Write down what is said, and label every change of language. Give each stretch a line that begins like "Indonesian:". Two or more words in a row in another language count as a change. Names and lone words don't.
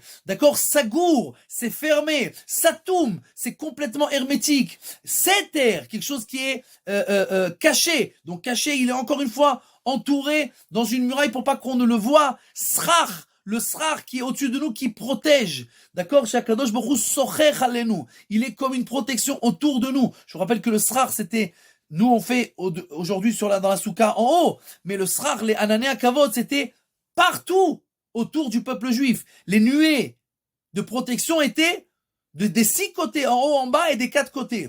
French: D'accord? Sagour, c'est fermé. Satoum, c'est complètement hermétique. Seter, quelque chose qui est caché. Donc caché, il est encore une fois entouré dans une muraille pour pas qu'on ne le voie. Srach, le srar qui est au-dessus de nous, qui protège. D'accord?
Hebrew: שהקדוש ברוך הוא סוכך עלינו.
French: Il est comme une protection autour de nous. Je vous rappelle que le srar, c'était, nous on fait aujourd'hui dans la soukha en haut, mais le srar, les
Hebrew: ענני כבוד,
French: c'était partout autour du peuple juif. Les nuées de protection étaient des 6 côtés, en haut, en bas et des 4 côtés.